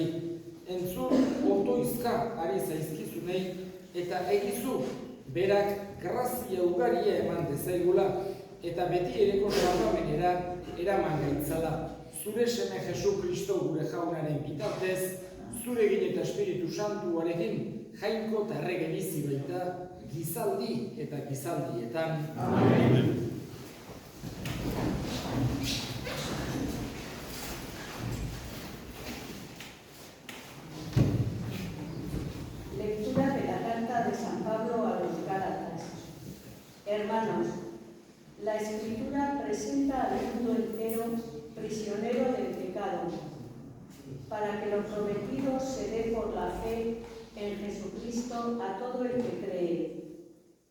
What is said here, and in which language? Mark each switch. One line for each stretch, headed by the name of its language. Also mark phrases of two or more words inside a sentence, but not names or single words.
Basque: Entzun otoizka ari zaizkizunei eta egizu berak grazia ugaria eman dezaigula eta beti ereko salvamenera eraman gaitzala. Zure seme Jesu Kristo gure jaunaren bitartez, zure egin eta Espiritu Santuarekin jainko eta errege bizi baita gizaldi eta gizaldietan. Amen.
Spanish: Lectura de la carta de San Pablo a los Gálatas. Hermanos, la Escritura presenta al mundo entero prisionero del pecado, para que lo prometido se dé por la fe en Jesucristo a todo el que cree.